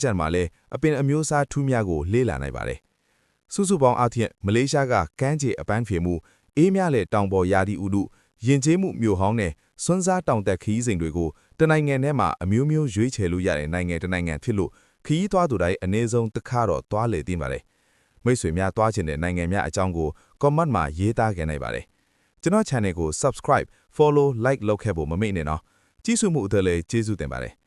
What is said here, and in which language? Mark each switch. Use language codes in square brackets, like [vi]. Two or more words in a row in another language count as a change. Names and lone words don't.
[my] န်မှာလည်းအပင်အမျိုးအစားထူးမြတ်ကိုလေ့လာနိုင်ပါတယ်။စုစုပေါင်းအားဖြင့်မလေးရှားကကမ်းခြေအပန်းဖြေမှုအေးမြတဲ့တောင်ပေါ်ရာသီဥတုယဉ်ကျေးမှုမြို့ဟောင်းနဲ့စွန်းစားတောင်တက်ခီးစဉ်တွေကိုတနိုင်ငံထဲမှာအမျိုးမျိုးရွေးချယ်လို့ရတဲ့နိုင်ငံတစ်နိုင်ငံဖြစ်လို့ခီးသွားသူတိုင်းအနည်းဆုံးတစ်ခါတော့သွားလေတင်ပါတယ်။မိတ်ဆွေများသွားချင်တဲ့နိုင်ငံများအကြောင်းကို comment မှာရေးသားခဲ့နိုင်ပါတယ်။ကျွန်တော် channel ကို [en] subscribe, follow, like [my] လုပ်ခဲ့ဖို့မမေ့နဲ့နော်။ကြည့်ရှုမှုအတွက်လည်းကျေးဇူးတင်ပါတယ်။